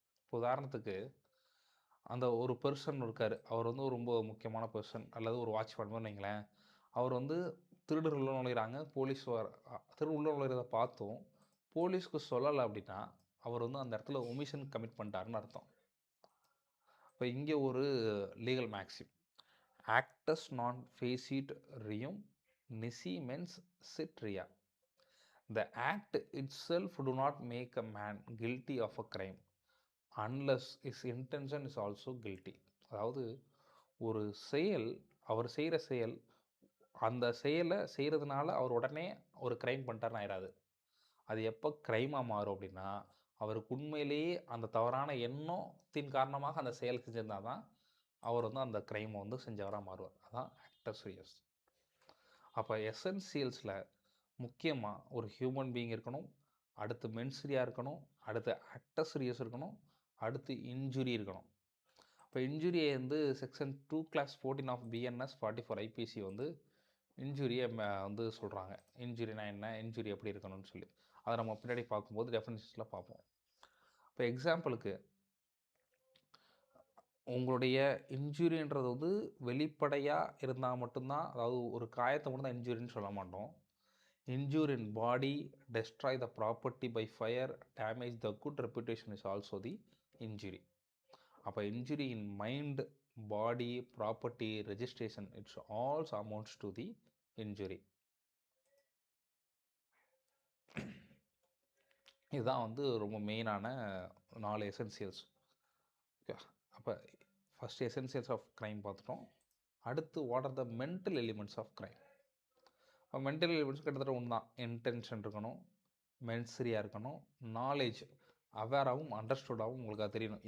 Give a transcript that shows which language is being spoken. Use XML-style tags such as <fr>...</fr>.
<ta>இப்போ உதாரணத்துக்கு அந்த ஒரு பர்சன் இருக்கார், அவர் வந்து ரொம்ப முக்கியமான பர்சன், அல்லது ஒரு வாட்ச்மேன் வைங்களேன், அவர் வந்து திருடர் உள்ள நுழைகிறாங்க, போலீஸ் திருடு உள்ள நுழைகிறத பார்த்தும் போலீஸ்க்கு சொல்லலை அப்படின்னா அவர் வந்து அந்த இடத்துல ஒமிஷன் கமிட் பண்ணிட்டாருன்னு அர்த்தம். இப்போ இங்கே ஒரு லீகல் மேக்ஸிம்,</ta> <la>ஆக்டஸ் நான் ஃபேசிட் ரியும் நிசி மென்ஸ் சிட் ரியா.</la> <en>The act itself do not make a man guilty of a crime unless his intention is also guilty.</en> <ta>அதாவது ஒரு செயல், அவர் செய்கிற செயல், அந்த செயலை செய்கிறதுனால அவர் உடனே ஒரு க்ரைம் பண்ணிட்டாருன்னு ஆயிடாது. அது எப்போ க்ரைமாக மாறும் அப்படின்னா, அவருக்கு உண்மையிலேயே அந்த தவறான எண்ணத்தின் காரணமாக அந்த செயல் செஞ்சிருந்தால் தான் அவர் வந்து அந்த க்ரைமை வந்து செஞ்சவராக மாறுவார். அதான் ஆக்டஸ் ரியஸ். அப்போ எசென்சியல்ஸில் முக்கியமாக ஒரு ஹியூமன் பீயிங் இருக்கணும், அடுத்து மென்ஸ்ரியா இருக்கணும், அடுத்து ஆக்டஸ் ரியஸ் இருக்கணும், அடுத்து இன்ஜுரி இருக்கணும். இப்போ இன்ஜுரியை வந்து செக்ஷன் 2/14 ஆஃப் பிஎன்எஸ் 44 ஐபிசி வந்து இன்ஜுரியை வந்து சொல்கிறாங்க. இன்ஜுரினா என்ன, இன்ஜுரி எப்படி இருக்கணும்னு சொல்லி அதை நம்ம பின்னாடி பார்க்கும்போது டெஃபினிஷன்ஸில் பார்ப்போம். இப்போ எக்ஸாம்பிளுக்கு உங்களுடைய இன்ஜுரின்றது வந்து வெளிப்படையாக இருந்தால் மட்டும்தான், அதாவது ஒரு காயத்தை மட்டும் தான் இன்ஜுரின்னு சொல்ல மாட்டோம்.</ta> <en>Injure in body, destroy the property by fire, damage the good reputation is also the injury.</en> <ta>அப்போ</ta> <en>Injury in mind, body, property, registration, it's all amounts to the injury.</en> <ta>இதுதான் வந்து ரொம்ப மெயினான 4 எசென்சியல்ஸ். ஓகே, அப்போ ஃபஸ்ட் எசென்சியல்ஸ் ஆஃப் க்ரைம் பார்த்துட்டோம். அடுத்து</ta> <en>What are the mental elements of crime?</en> <ta>Mental elements கிட்டத்தட்ட ஒன்று தான். இன்டென்ஷன் இருக்கணும், மென்சரியாக இருக்கணும், நாலேஜ், அவேராகவும் அண்டர்ஸ்டுடாகவும் உங்களுக்கு அது தெரியணும்.</ta>